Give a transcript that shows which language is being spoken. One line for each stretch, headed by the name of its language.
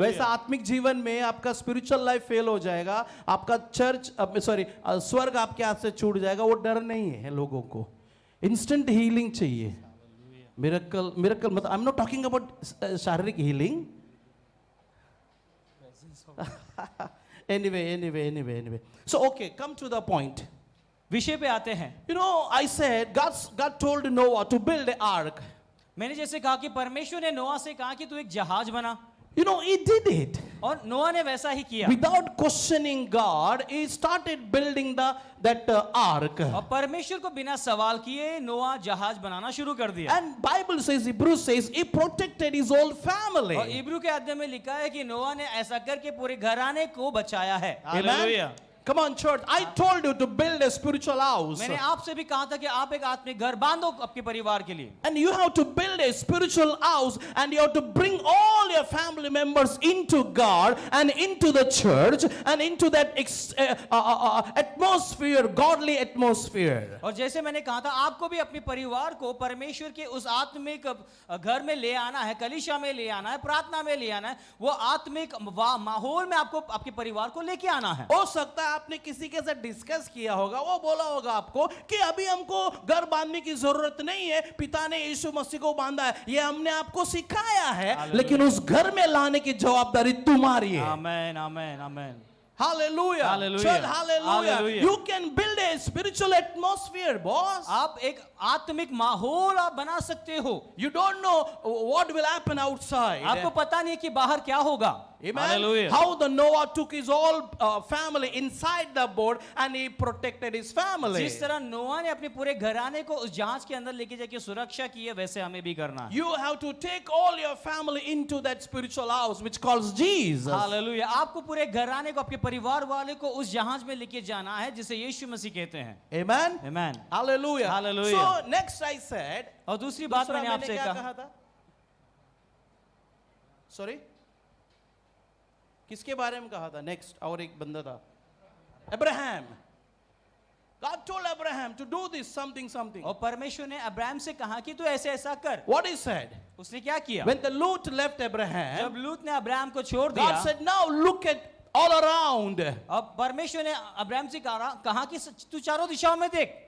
Hindi: वैसा आत्मिक जीवन में आपका स्पिरिचुअल लाइफ फेल हो जाएगा, आपका चर्च सॉरी स्वर्ग आपके हाथ से छूट जाएगा। वो डर नहीं है लोगों को, इंस्टेंट हीलिंग चाहिए।
English: Miracle miracle मतलब I am not talking about शारीरिक healing. anyway so okay, come to the point.
Hindi: विषय पे आते हैं।
English: You know, I said God told Noah to build an ark.
Hindi: मैंने जैसे कहा कि परमेश्वर ने नोआ से कहा कि तू एक जहाज बना,
English: You know, he did it
Hindi: और नोआ ने वैसा ही किया।
English: without questioning God. He started building that ark.
Hindi: और परमेश्वर को बिना सवाल किए नोआ जहाज बनाना शुरू कर दिया।
English: And Bible says, Hebrews says, he protected his whole family.
Hindi: और इब्रू के अध्याय में लिखा है कि नोआ ने ऐसा करके पूरे घराने को बचाया है।
English: Amen?
Hindi: Hallelujah.
English: Come on, church. I told you to build a spiritual house.
Hindi: मैंने आपसे भी कहा था कि आप एक आत्मिक घर बांधो आपके परिवार के लिए।
English: And you have to build a spiritual house, and you have to bring all your family members into God and into the church and into that atmosphere, godly atmosphere.
Hindi: और जैसे मैंने कहा था आपको भी अपने परिवार को परमेश्वर के उस आत्मिक घर में ले आना है, कलीसिया में ले आना है, प्रार्थना में ले आना है। वो आत्मिक माहौल में आपको आपके परिवार को लेके आना है। हो सकता है आपने किसी के साथ डिस्कस किया होगा, वो बोला होगा आपको कि अभी हमको घर बांधने की जरूरत नहीं है, पिता ने यीशु मसीह को बांधा है, ये हमने आपको सिखाया है, लेकिन उस घर में लाने की जवाबदारी तुम्हारी है। आमेन आमेन आमेन।
English: Hallelujah. Hallelujah. Church, hallelujah. Hallelujah. You can build a spiritual atmosphere, boss.
Hindi: आप एक आत्मिक माहौल आप बना सकते हो।
English: You don't know what will happen outside.
Hindi: आपको पता नहीं कि बाहर क्या होगा।
English: Amen. Hallelujah. How the Noah took his whole family inside the boat and he protected his family.
Hindi: जिस तरह नोआ ने अपने पूरे घराने को उस जहाज के अंदर लेके जाके सुरक्षा की है, वैसे हमें भी करना है।
English: You have to take all your family into that spiritual house which calls Jesus.
Hindi: Hallelujah. आपको पूरे घराने को, आपके परिवार वाले को उस जहाज में लेके जाना है जिसे यीशु मसीह कहते हैं।
English: Amen.
Hindi: Amen.
English: Hallelujah. Hallelujah. So next I said.
Hindi: और दूसरी बात दूसरा मैंने आपसे क्या कहा था? Sorry. किसके बारे में कहा था? नेक्स्ट और एक बंदा था, Abraham.
English: God told Abraham to do this something.
Hindi: और परमेश्वर ने अब्राहम से कहा कि तू ऐसे ऐसा कर।
English: What he said?
Hindi: उसने क्या किया?
English: When the Lot left Abraham,
Hindi: जब लूत ने अब्राहम को छोड़
English: God
Hindi: दिया,
English: said, now look at all around.
Hindi: अब परमेश्वर ने अब्राहम से कहा कि तू चारों दिशाओं में देख,